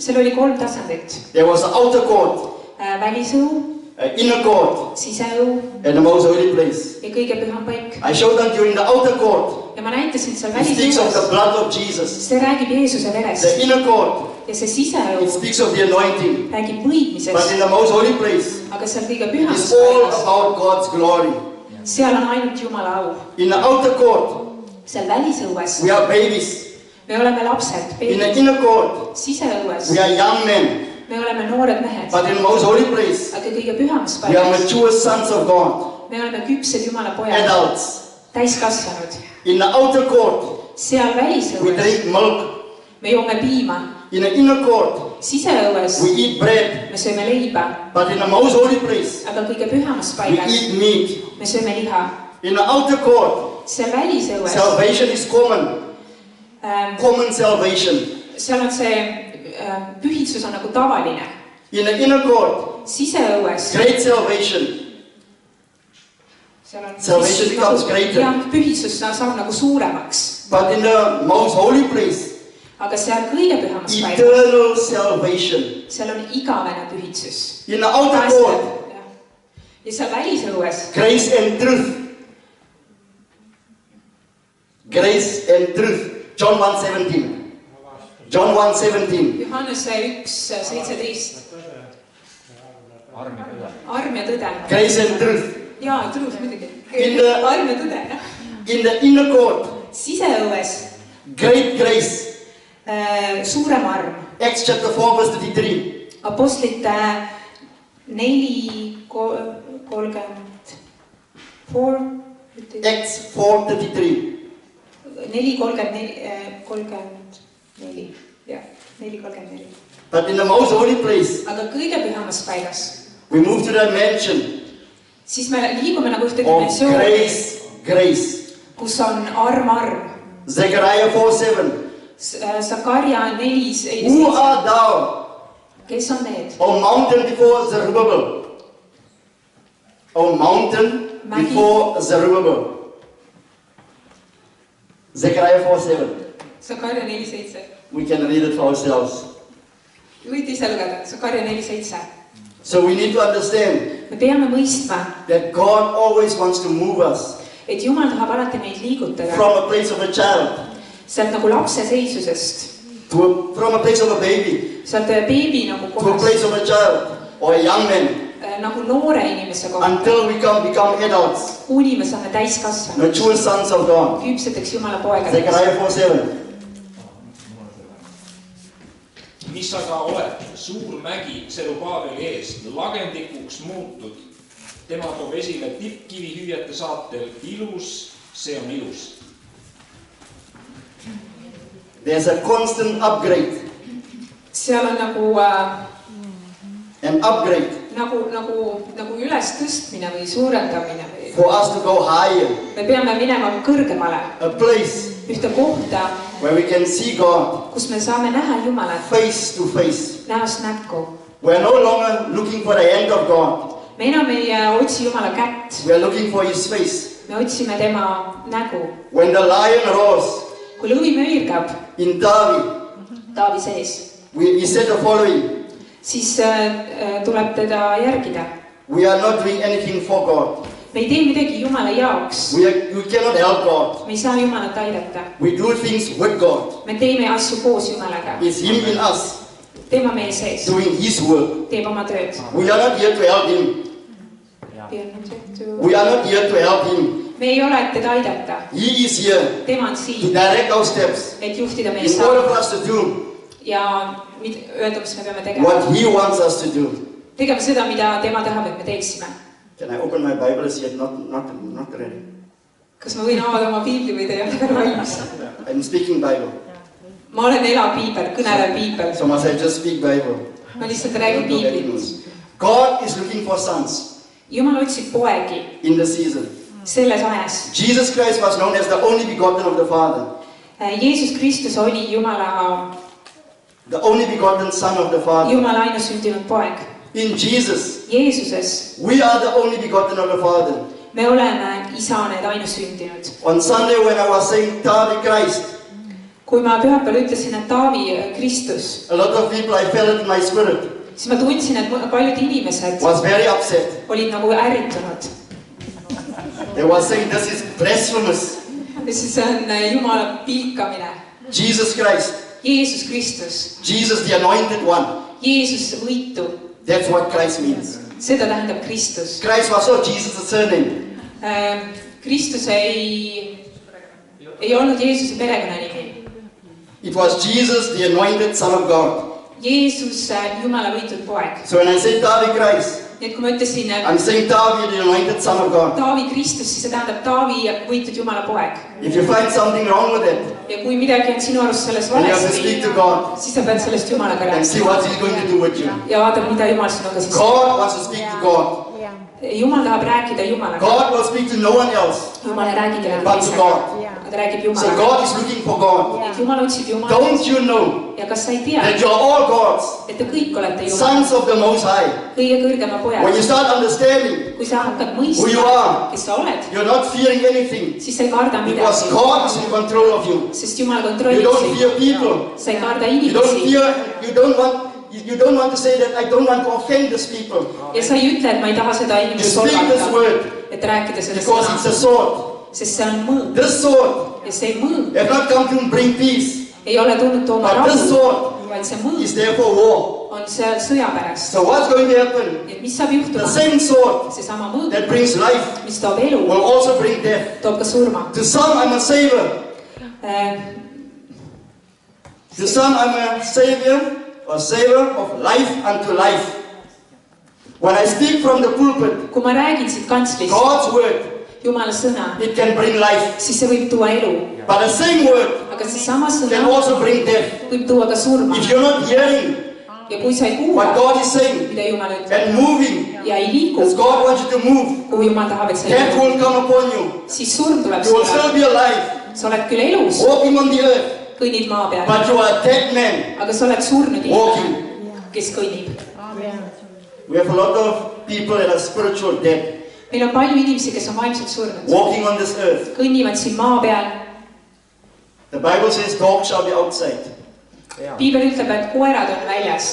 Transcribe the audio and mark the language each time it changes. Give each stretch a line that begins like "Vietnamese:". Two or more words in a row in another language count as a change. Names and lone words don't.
Estonian: Seal oli 3 tasandit.
English: There was the outer court,
Estonian: Välisõu,
English: inner court,
Estonian: siseõu
English: and the most holy place.
Estonian: ja kõige püham paik.
English: I showed that you in the outer court.
Estonian: Ja ma näitasin seal
English: It speaks of the
Estonian: välisõues.
English: blood of Jesus.
Estonian: See räägib Jeesuse verest.
English: The inner court,
Estonian: Ja see
English: it
Estonian: siseõu
English: speaks of the anointing.
Estonian: räägib
English: But
Estonian: võidmisest.
English: in the most holy place,
Estonian: Aga seal kõige pühamas
English: it's all
Estonian: paigas,
English: about God's glory.
Estonian: seal on ainult Jumala au.
English: In the outer court,
Estonian: Seal välisõues
English: we are babies.
Estonian: me oleme lapsed,
English: In the
Estonian: beebid.
English: inner court,
Estonian: Siseõues
English: we are young men.
Estonian: me oleme noored mehed.
English: But in the most holy place,
Estonian: Aga kõige pühamas
English: we are
Estonian: paigas
English: mature sons of God,
Estonian: me oleme küpsed Jumala pojad,
English: adults.
Estonian: täiskasvanud.
English: In the outer court,
Estonian: Seal
English: we
Estonian: välisõues
English: drink milk.
Estonian: me joome piima.
English: In the inner court,
Estonian: Siseõues
English: we eat bread.
Estonian: me sööme leiba.
English: But in the most holy place,
Estonian: Aga kõige pühamas
English: we
Estonian: paigas
English: eat meat.
Estonian: me sööme liha.
English: In the outer court,
Estonian: seal välisõues,
English: salvation is common. Common salvation.
Estonian: seal on see pühitsus on nagu tavaline.
English: In the inner court,
Estonian: Siseõues,
English: great salvation.
Estonian: seal on
English: Salvation becomes greater.
Estonian: jah, pühitsus saab nagu suuremaks.
English: But in the most holy place,
Estonian: Aga seal kõige pühamas paigas,
English: eternal salvation.
Estonian: seal on igavene pühitsus.
English: In the outer court,
Estonian: Ja seal välisõues,
English: grace and truth. Grace and truth. John 1:17. John 1:17.
Estonian: Johannese 1:17. Arm ja tõde.
English: Grace and truth.
Estonian: Jaa, truth muidugi.
English: In-
Estonian: Arm ja tõde, jah.
English: In the inner court,
Estonian: Siseõues
English: great grace.
Estonian: Suurem arm.
English: Acts chapter 4 verse 33.
Estonian: Apostlite 4:34.
English: Acts 4:33.
Estonian: 4:34. Jah, 4:34.
English: But in the most holy place,
Estonian: Aga kõige pühamas paigas,
English: we move to the dimension
Estonian: siis me liigume nagu ühte
English: of
Estonian: dimensiooni,
English: grace.
Estonian: kus on arm.
English: Zechariah 4:7.
Estonian: Sakarja 4,
English: Who art thou,
Estonian: kes on need?
English: O mountain before Zerubbabel? O mountain before Zerubbabel. Zechariah 4:7.
Estonian: Sakarja 4:7.
English: We can read it for ourselves.
Estonian: Võite ise lugeda, Sakarja 4:7.
English: So we need to understand
Estonian: Me peame mõistma,
English: that God always wants to move us
Estonian: et Jumal tahab alati meid liigutada
English: from a place of a child
Estonian: sealt nagu lapse seisusest,
English: from a place of a baby
Estonian: sealt beebi nagu
English: to a
Estonian: kohast,
English: place of a child or a young man
Estonian: nagu noore inimese kohta,
English: until we become adults,
Estonian: kuni me saame täiskasvanud,
English: mature sons of God.
Estonian: küpseteks Jumala poegadeks.
English: Zechariah 4:7.
Estonian: mis aga oled suur mägi Serubaabeli eest lagendikuks muutud. Tema toob esile tippkivi hüüjate saatel ilus, see on ilus.
English: There's a constant upgrade.
Estonian: Seal on
English: An upgrade
Estonian: nagu üles tõstmine või suurendamine või
English: for us to go higher.
Estonian: me peame minema kõrgemale,
English: A place
Estonian: ühte kohta,
English: where we can see God
Estonian: kus me saame näha Jumalat
English: face to face.
Estonian: näost näkku.
English: We're no longer looking for the hand of God.
Estonian: Me enam ei otsi Jumala kätt,
English: We are looking for His face.
Estonian: me otsime tema nägu.
English: When the lion roars
Estonian: Kui lõvi möirgab
English: in David,
Estonian: Taavi sees,
English: he said the following:
Estonian: siis tuleb teda järgida.
English: we are not doing anything for God.
Estonian: Me ei tee midagi Jumala jaoks,
English: We cannot help God.
Estonian: me ei saa Jumalat aidata.
English: We do things with God.
Estonian: Me teeme asju koos Jumalaga,
English: It's Him in us
Estonian: tema meie sees,
English: doing His work.
Estonian: teeb oma tööd.
English: We are not here to help Him. We are not here to help Him.
Estonian: Me ei ole, et teda aidata,
English: He is here
Estonian: tema on
English: to
Estonian: siin,
English: direct our steps
Estonian: et juhtida meie
English: in order
Estonian: samme
English: for us to do
Estonian: ja öelda, mis me peame tegema.
English: what He wants us to do.
Estonian: Tegema seda, mida tema tahab, et me teeksime.
English: Can I open my Bible? Is yet not ready.
Estonian: Kas ma võin avada oma piibli või te ei ole veel valmis?
English: I'm speaking Bible.
Estonian: Ma olen elav piibel, kõnelev piibel.
English: So must I just speak Bible?
Estonian: Ma lihtsalt räägin
English: Don't look at
Estonian: piiblit.
English: news. God is looking for sons
Estonian: Jumal otsib poegi
English: in the season.
Estonian: selles ajas.
English: Jesus Christ was known as the only begotten of the Father,
Estonian: Jeesus Kristus oli
English: the only begotten Son of the Father.
Estonian: Jumala ainusündinud poeg.
English: In Jesus,
Estonian: Jeesuses
English: we are the only begotten of the Father.
Estonian: me oleme isa need ainusündinud.
English: On Sunday when I was saying Taavi Christ,
Estonian: Kui ma pühapäeval ütlesin, et Taavi Kristus,
English: a lot of people, I felt it in my spirit,
Estonian: siis ma tundsin, et paljud inimesed
English: was very upset.
Estonian: olid nagu ärritunud.
English: They were saying this is blasphemous.
Estonian: See on Jumala pilkamine.
English: Jesus Christ,
Estonian: Jeesus Kristus,
English: Jesus the anointed one.
Estonian: Jeesus võitu,
English: That's what Christ means.
Estonian: seda tähendab Kristus.
English: Christ was not Jesus' surname.
Estonian: Kristus ei olnud Jeesuse perekonnanimi.
English: It was Jesus, the anointed Son of God.
Estonian: Jeesus, Jumala võitud poeg.
English: So when I say Taavi Christ,
Estonian: Nii et kui ma ütlesin
English: I'm saying Taavi, the anointed Son of God.
Estonian: Taavi Kristus, siis see tähendab Taavi võitud Jumala poeg.
English: If you find something wrong with it,
Estonian: Ja kui midagi on sinu arust selles
English: then you have to
Estonian: valesti,
English: speak to God
Estonian: siis sa pead sellest Jumalaga
English: and see
Estonian: rääkima.
English: what He's going to do with you.
Estonian: Ja vaata, mida Jumal sinuga siis.
English: God wants to speak to God.
Estonian: Jumal tahab rääkida Jumalaga.
English: God will speak to no one else
Estonian: Jumal ei räägi kellegi
English: but to
Estonian: teisega.
English: God.
Estonian: Ta räägib
English: So
Estonian: Jumalaga.
English: God is looking for God.
Estonian: Et Jumal otsib
English: Don't
Estonian: Jumalat.
English: you know
Estonian: Ja kas sa ei tea,
English: that you are all gods,
Estonian: et te kõik olete Jumal,
English: sons of the Most High?
Estonian: kõige kõrgema
English: When
Estonian: pojad.
English: you start understanding,
Estonian: Kui sa hakkad
English: Who you
Estonian: mõistma,
English: are.
Estonian: kes sa oled,
English: you're not fearing anything
Estonian: siis sa ei karda
English: because
Estonian: midagi.
English: God is in control of you.
Estonian: Sest Jumal
English: You
Estonian: kontrollib
English: don't
Estonian: sind.
English: fear people.
Estonian: Sa ei karda
English: You don't
Estonian: inimesi.
English: fear. You don't want to say that I don't want to offend these people.
Estonian: Ja sa ei ütle, et ma ei taha seda
English: You
Estonian: inimest
English: speak this
Estonian: solvata.
English: word
Estonian: Et rääkida seda
English: because it's a
Estonian: sõna.
English: sword.
Estonian: Sest see on mõõd.
English: This sword
Estonian: Ja see mõõd
English: has not come to bring peace,
Estonian: ei ole tulnud tooma
English: but this
Estonian: rahu,
English: sword
Estonian: vaid see
English: is
Estonian: mõõd
English: there for war.
Estonian: on seal sõja pärast.
English: So what's going to happen?
Estonian: Et mis saab
English: The
Estonian: juhtuma?
English: same sword
Estonian: Seesama mõõd,
English: that brings life
Estonian: mis toob elu,
English: will also bring death.
Estonian: toob ka surma.
English: To some I'm a savior. Äh, To some I'm a savior or savior of life unto life. When I speak from the pulpit,
Estonian: Kui ma räägin siit kantslist
English: God's word,
Estonian: Jumala sõna,
English: it can bring life.
Estonian: siis see võib tuua elu.
English: But the same word
Estonian: Aga seesama
English: can
Estonian: sõna
English: also bring death.
Estonian: võib tuua ka surma.
English: If you're not hearing
Estonian: Ja kui sa ei
English: what
Estonian: kuula,
English: God is saying
Estonian: mida Jumal ütleb
English: and moving
Estonian: ja ei liigu,
English: as God wants you to move,
Estonian: kuhu Jumal tahab, et sa
English: death
Estonian: liigud,
English: will come upon you.
Estonian: siis surm tuleb
English: You will
Estonian: sulle.
English: still be alive,
Estonian: Sa oled küll elus,
English: walking on the earth,
Estonian: kõnnid maa peal,
English: but you are a dead man
Estonian: aga sa oled surnud
English: walking.
Estonian: inimene, kes kõnnib.
English: We have a lot of people that are spiritual dead,
Estonian: Meil on palju inimesi, kes on vaimselt surnud.
English: walking on this earth.
Estonian: Kõnnivad siin maa peal.
English: The Bible says dogs shall be outside.
Estonian: Piibel ütleb, et koerad on väljas.